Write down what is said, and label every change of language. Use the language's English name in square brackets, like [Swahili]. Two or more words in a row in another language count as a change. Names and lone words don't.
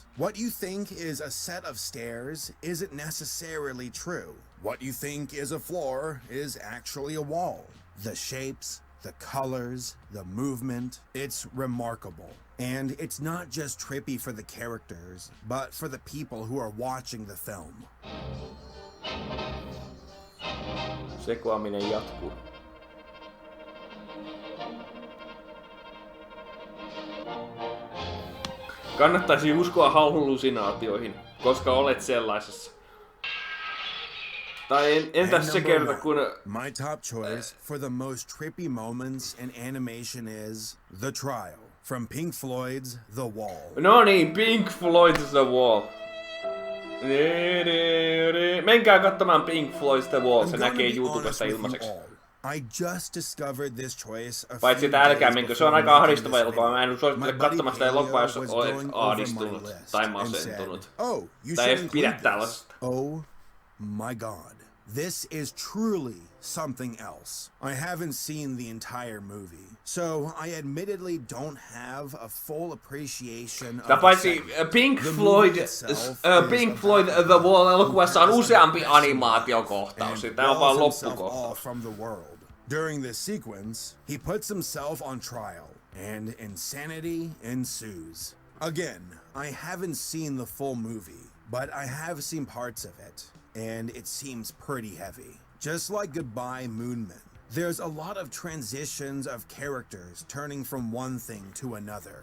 [English] What you think is a set of stairs isn't necessarily true. What you think is a floor is actually a wall. The shapes, the colors, the movement, it's remarkable. And it's not just trippy for the characters, but for the people who are watching the film. [Finnish] Sekoaminen jatkuu. Kannattaisi uskoa hallusinaatioihin, koska olet sellaisessa. Tai entäs se kerta kun... [English] My top choice for the most trippy moments in animation is The Trial from Pink Floyd's The Wall. [Finnish] No niin, Pink Floyd's The Wall. Menkää katsomaan Pink Floyd's The Wall, se näkee YouTubesta ilmaiseksi. [English] I just discovered this choice a [Finnish] paitsi että älkää menkö, se on aika ahdistava elokuva. Mä en suosittele katsomaan sitä elokuvaa, jos olet ahdistunut tai masentunut. Tai edes pidä tällaista. [English] Oh my god. This is truly something else. I haven't seen the entire movie, so I admittedly don't have a full appreciation of [Finnish] paitsi Pink Floyd The Wall elokuvassa on useampi animaatiokohtaus. Tämä on vaan loppukohtaus. [English] During this sequence, he puts himself on trial, and insanity ensues. Again, I haven't seen the full movie, but I have seen parts of it, and it seems pretty heavy. Just like Goodbye Moonman, there's a lot of transitions of characters turning from one thing to another.